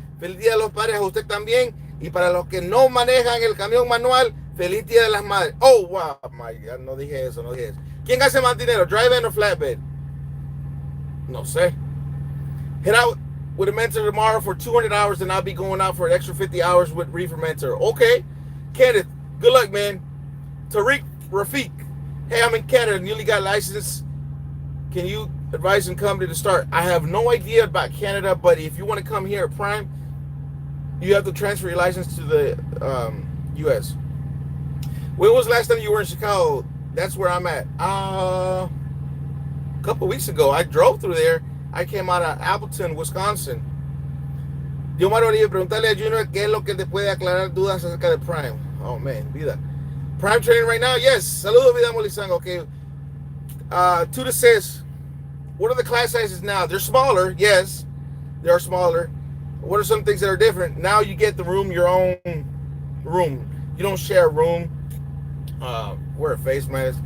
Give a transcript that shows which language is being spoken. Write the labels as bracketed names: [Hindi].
[Spanish] Feliz Día de los Padres a usted también. Y para los que no manejan el camión manual, feliz Día de las Madres. [English] Oh, wow. My God, [Spanish] no dije eso. ¿Quién hace más dinero, drive-in [English] or flatbed? [Spanish] No sé. [English] Head out with a mentor tomorrow for 200 hours, and I'll be going out for an extra 50 hours with Reefer Mentor. Okay. Kenneth, good luck, man. Tariq Rafiq. Hey, I'm in Canada, newly got license. Can you advise and come to start? I have no idea about Canada, but if you want to come here at Prime, you have to transfer your license to the U.S. When was the last time you were in Chicago? That's where I'm at. A couple weeks ago, I drove through there. I came out of Appleton, Wisconsin. [Spanish] Diomar Oribe, preguntarle a Junior qué es lo que te puede aclarar dudas acerca de Prime. [English] Oh, man, Vida. Prime training right now? Yes. [Spanish] Saludos, Vida Molizang. [English] Okay. Tuda says, what are the class sizes now? They're smaller. Yes, they are smaller. What are some things that are different? Now you get the room, your own room. You don't share a room. Wear a face mask.